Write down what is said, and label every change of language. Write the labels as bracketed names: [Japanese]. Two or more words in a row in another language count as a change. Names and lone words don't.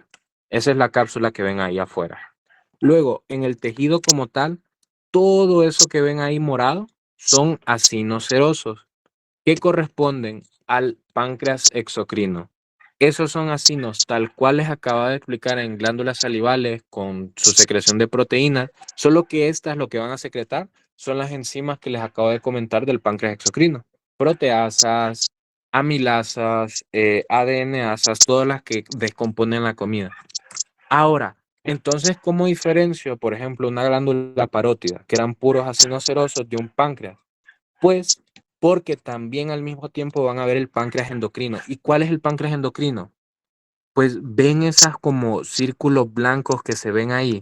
[Spanish] Esa es la cápsula que ven ahí afuera. Luego, en el tejido como tal, todo eso que ven ahí morado son acinocerosos que corresponden al páncreas exocrino. Esos son acinos, tal cual les acaba de explicar en glándulas salivales con su secreción de proteínas, solo que estas lo que van a secretar son las enzimas que les acabo de comentar del páncreas exocrino. Proteasas, amilasas, ADNasas, todas las que descomponen la comida. Ahora, entonces, ¿cómo diferencio, por ejemplo, una glándula parótida, que eran puros acinocerosos, de un páncreas? Pues porque también al mismo tiempo van a ver el páncreas endocrino. ¿Y cuál es el páncreas endocrino? Pues ven esas como círculos blancos que se ven ahí.